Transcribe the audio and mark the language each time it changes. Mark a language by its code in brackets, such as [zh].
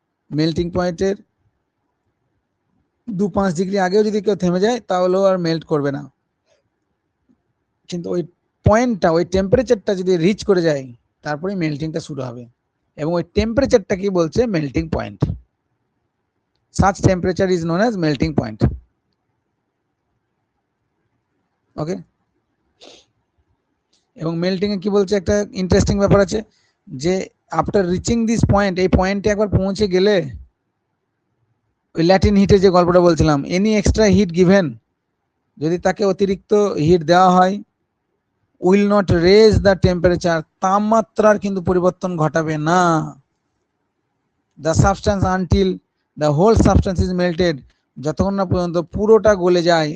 [bn] Melting পয়েন্টের 2-5 degree আগেও যদি কেউ থেমে যায় তাহলেও আর মেল্ট করবে না, কিন্তু ওই পয়েন্টটা, ওই টেম্পারেচারটা যদি রিচ করে যায় তারপরে মেল্টিংটা শুরু হবে, এবং ওই টেম্পারেচারটা কি বলছে, melting point. [en] such temperature is known as melting point. [bn] ওকে, এবং মেল্টিং এ কি বলছে, একটা ইন্টারেস্টিং ব্যাপার আছে যে [en] after reaching this point, [bn] এই পয়েন্টে একবার পৌঁছে গেলে ওই ল্যাটিন হিটে যে গল্পটা বলছিলাম, [en] any extra heat given, [bn] যদি তাকে অতিরিক্ত হিট দেওয়া হয়, [en] will not raise the temperature, [bn] তাপমাত্রার কিন্তু পরিবর্তন ঘটাবে না, [en] the substance until the whole substance is melted, [bn] যতক্ষণ না পর্যন্ত পুরোটা গলে যায়।